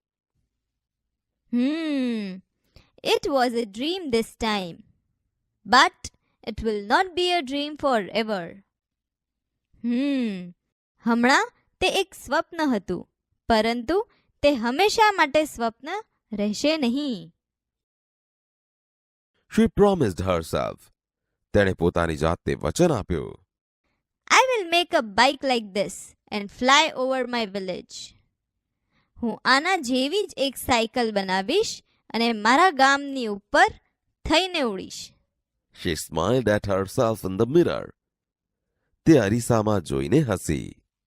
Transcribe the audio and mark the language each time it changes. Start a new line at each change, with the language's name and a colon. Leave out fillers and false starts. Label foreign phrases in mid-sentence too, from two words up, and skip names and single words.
English: It was a dream this time. But it will not be a dream forever.
Gujarati: હમણાં તે એક સ્વપ્ન હતું, પરંતુ તે હંમેશા માટે સ્વપ્ન રહેશે નહીં.
English: She promised herself.
Gujarati: તેણે પોતાની જાતને વચન આપ્યું.
English: I will make a bike like this and fly over my village.
Gujarati: હું આના જેવી જ એક સાયકલ બનાવીશ અને મારા ગામની ઉપર થઈને ઉડીશ.
English: She smiled at herself in the mirror.
Gujarati: તે અરીસામાં જોઈને હસી.